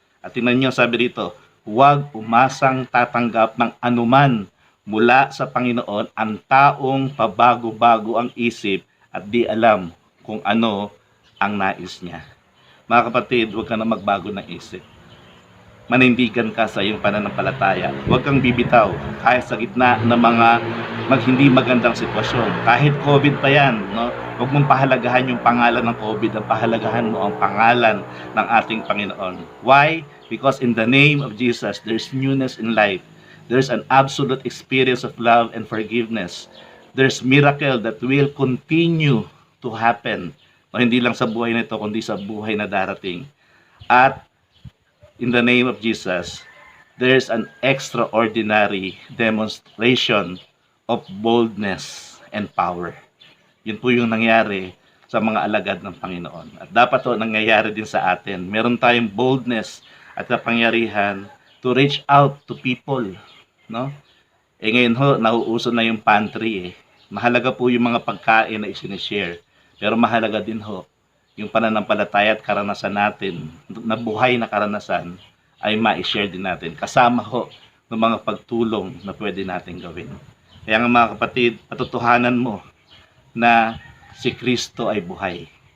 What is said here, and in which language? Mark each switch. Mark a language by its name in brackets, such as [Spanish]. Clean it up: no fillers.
[Filipino] At tingnan niyo, sabi dito, huwag umasang tatanggap ng anuman mula sa Panginoon ang taong pabago-bago ang isip at di alam kung ano ang nais niya. Mga kapatid, huwag ka na magbago ng isip. manindigan ka sa iyong pananampalataya. Huwag kang bibitaw kahit sa gitna ng mga hindi magandang sitwasyon. Kahit COVID pa yan, no? Huwag mong pahalagahan yung pangalan ng COVID, ang pahalagahan mo ang pangalan ng ating Panginoon. [English] Why? Because in the name of Jesus, there's newness in life. There's an absolute experience of love and forgiveness. There's miracle that will continue to happen. [Filipino] No, hindi lang sa buhay na ito, kundi sa buhay na darating. [English] At in the name of Jesus, there's an extraordinary demonstration of boldness and power. [Filipino] Yun po yung nangyari sa mga alagad ng Panginoon. At dapat to nangyayari din sa atin. Meron tayong boldness at kapangyarihan [English] to reach out to people, [Filipino] no? Ngayon ho, nauuso na yung pantry eh. Mahalaga po yung mga pagkain na isinishare. Pero mahalaga din ho, yung pananampalataya at karanasan natin, na buhay na karanasan, ay ma-share din natin. Kasama ho ng mga pagtulong na pwede natin gawin. Kaya nga mga kapatid, patutuhanan mo na si Kristo ay buhay.